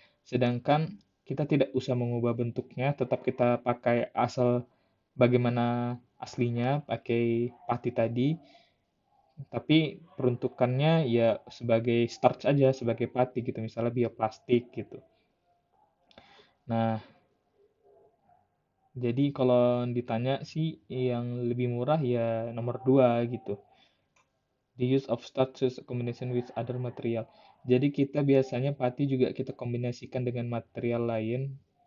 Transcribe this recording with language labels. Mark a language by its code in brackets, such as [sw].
[id] Sedangkan kita tidak usah mengubah bentuknya, tetap kita pakai asal bagaimana aslinya, pakai pati tadi, tapi peruntukannya ya sebagai starch aja, sebagai pati gitu, misalnya bioplastik gitu. Nah, jadi kalau ditanya sih yang lebih murah ya nomor 2 gitu. [en] The use of starch is a combination with other material. [id] Jadi kita biasanya pati juga kita kombinasikan dengan material lain.